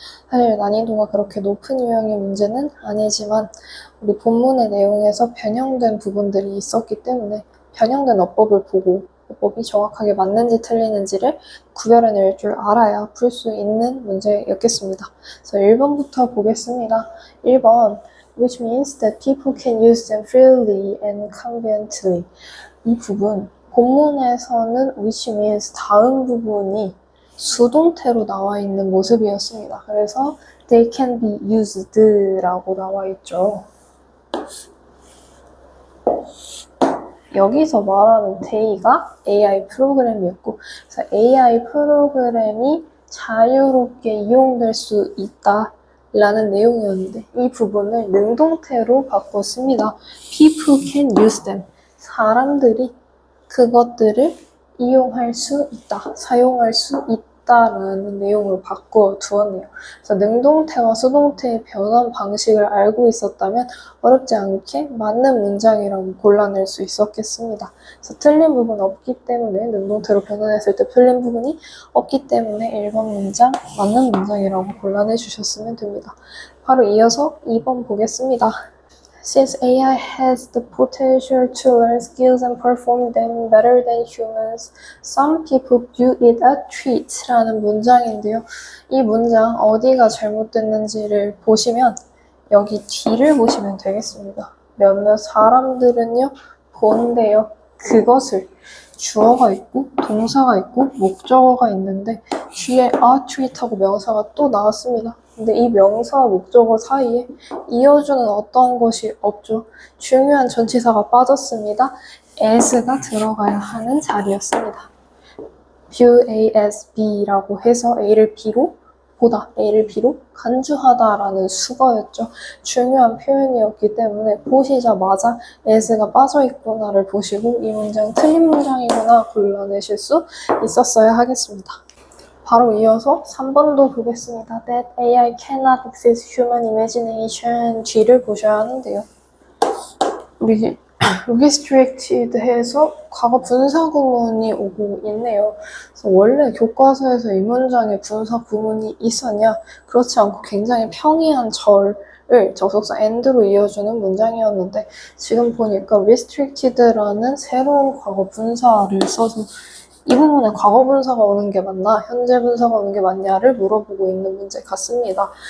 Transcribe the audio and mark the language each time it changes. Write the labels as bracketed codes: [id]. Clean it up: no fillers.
[ko] 사실 난이도가 그렇게 높은 유형의 문제는 아니지만 우리 본문의 내용에서 변형된 부분들이 있었기 때문에 변형된 어법을 보고 어법이 정확하게 맞는지 틀리는지를 구별해낼 줄 알아야 풀 수 있는 문제였겠습니다. 그래서 1번부터 보겠습니다. [en] 1번 which means that people can use them freely and conveniently. [ko] 이 부분 본문에서는 which means 다음 부분이 수동태로 나와 있는 모습이었습니다. 그래서 [en] they can be used [ko] 라고 나와 있죠. 여기서 말하는 they가 AI 프로그램이었고, 그래서 AI 프로그램이 자유롭게 이용될 수 있다 라는 내용이었는데 이 부분을 능동태로 바꿨습니다. [en] People can use them. [ko] 사람들이 그것들을 이용할 수 있다, 사용할 수 있다라는 내용으로 바꿔 두었네요. 그래서 능동태와 수동태의 변환 방식을 알고 있었다면 어렵지 않게 맞는 문장이라고 골라낼 수 있었겠습니다. 그래서 틀린 부분 없기 때문에 능동태로 변환했을 때 틀린 부분이 없기 때문에 1번 문장 맞는 문장이라고 골라내 주셨으면 됩니다. 바로 이어서 2번 보겠습니다. [en] Since AI has the potential to learn skills and perform them better than humans, some people view it a treat [ko] 라는 문장인데요. 이 문장 어디가 잘못됐는지를 보시면 여기 뒤를 보시면 되겠습니다. 몇몇 사람들은요, 본데요. 그것을 주어가 있고 동사가 있고 목적어가 있는데 뒤에 a treat하고 명사가 또 나왔습니다. 근데 이 명사와 목적어 사이에 이어주는 어떤 것이 없죠. 중요한 전치사가 빠졌습니다. as가 들어가야 하는 자리였습니다. view A as B라고 해서 A를 B로 보다, A를 B로 간주하다라는 수거였죠. 중요한 표현이었기 때문에 보시자마자 as가 빠져있구나를 보시고 이 문장 틀린 문장이구나 골라내실 수 있었어야 하겠습니다. 바로 이어서 3번도 보겠습니다. [en] That AI cannot exceed human imagination. [ko] G를 보셔야 하는데요. 우리 restricted 해서 과거 분사 구문이 오고 있네요. 그래서 원래 교과서에서 이 문장에 분사 구문이 있었냐? 그렇지 않고 굉장히 평이한 절을 접속사 and로 이어주는 문장이었는데 지금 보니까 restricted라는 새로운 과거 분사를 써서 이 부분에 과거 분사가 오는 게 맞나, 현재 분사가 오는 게 맞냐를 물어보고 있는 문제 같습니다.